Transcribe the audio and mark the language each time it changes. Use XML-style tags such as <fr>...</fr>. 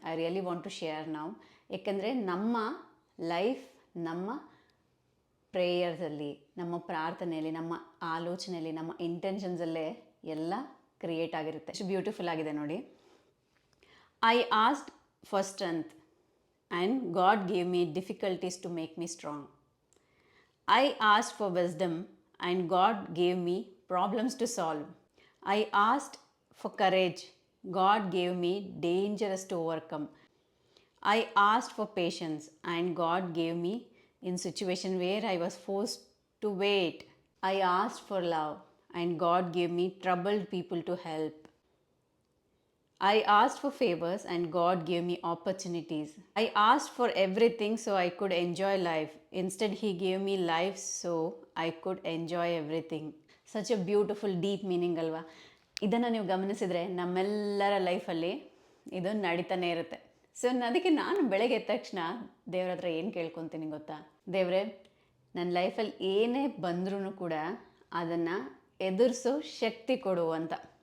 <en>I really want to share</en> <kn>ನಾವು. ಏಕೆಂದರೆ ನಮ್ಮ ಲೈಫ್ ನಮ್ಮ ಪ್ರೇಯರ್ಸಲ್ಲಿ, ನಮ್ಮ ಪ್ರಾರ್ಥನೆಯಲ್ಲಿ, ನಮ್ಮ ಆಲೋಚನೆಯಲ್ಲಿ, ನಮ್ಮ ಇಂಟೆನ್ಷನ್ಸಲ್ಲೇ ಎಲ್ಲ ಕ್ರಿಯೇಟ್ ಆಗಿರುತ್ತೆ. ಎಷ್ಟು ಬ್ಯೂಟಿಫುಲ್ ಆಗಿದೆ ನೋಡಿ.</kn> <en>I asked for strength and God gave me difficulties to make me strong. I asked for wisdom and God gave me problems to solve. I asked for courage. God gave me dangers to overcome. I asked for patience and God gave me in situation where I was forced to wait. I asked for love and God gave me troubled people to help. I asked for favors and God gave me opportunities. I asked for everything so I could enjoy life. Instead, He gave me life so I could enjoy everything. Such a beautiful, deep meaning</en> <kn>ಅಲ್ವಾ? ಇದನ್ನು ನೀವು ಗಮನಿಸಿದರೆ ನಮ್ಮೆಲ್ಲರ ಲೈಫಲ್ಲಿ ಇದು ನಡೀತಾನೆ ಇರುತ್ತೆ. So ಅದಕ್ಕೆ ನಾನು ಬೆಳಗ್ಗೆ ಎದ್ದ ತಕ್ಷಣ ದೇವ್ರ ಹತ್ರ ಏನು ಕೇಳ್ಕೊತೀನಿ ಗೊತ್ತಾ? ದೇವರೇ, ನನ್ನ ಲೈಫಲ್ಲಿ ಏನೇ ಬಂದ್ರೂ ಕೂಡ ಅದನ್ನು ಎದುರಿಸೋ ಶಕ್ತಿ ಕೊಡು ಅಂತ.</kn>